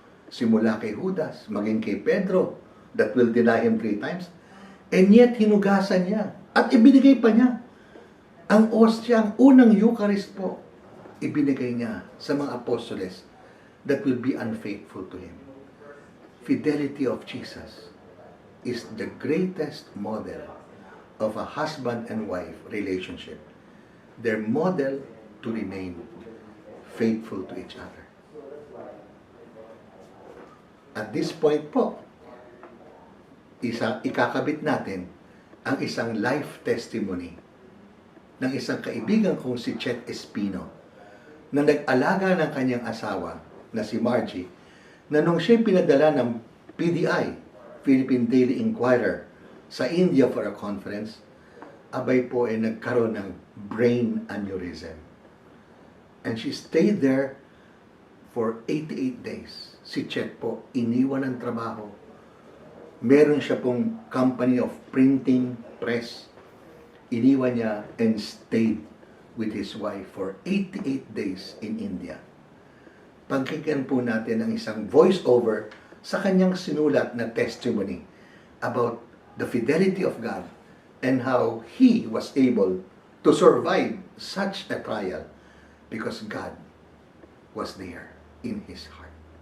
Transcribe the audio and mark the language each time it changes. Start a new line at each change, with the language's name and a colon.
Filipino: Simula kay Judas, maging kay Pedro,
English: that will deny him 3 times, and yet
Filipino: hinugasan niya. At ibinigay pa niya. Ang ostya, ang unang Eucharist po, ibinigay niya sa mga apostoles
English: that will be unfaithful to him. Fidelity of Jesus is the greatest model of a husband and wife relationship. Their model to remain faithful to each other. At this point
Filipino: po, ikakabit natin ang isang life testimony ng isang kaibigan kong si Chet Espino na nag-alaga ng kanyang asawa na si Margie na nung siya pinadala ng PDI, Philippine Daily Inquirer, sa India for a conference, abay po ay nagkaroon ng brain aneurysm.
English: And she stayed there for 88 days.
Filipino: Si Chet po, iniwan ng trabaho. Meron siya pong
English: company of printing press.
Filipino: Iniwan niya
English: and stayed with his wife for 88 days in India.
Filipino: Pagkikyan po natin ang isang voice-over sa kanyang sinulat na
English: testimony about the fidelity of God and how he was able to survive such a trial because God was there in his heart.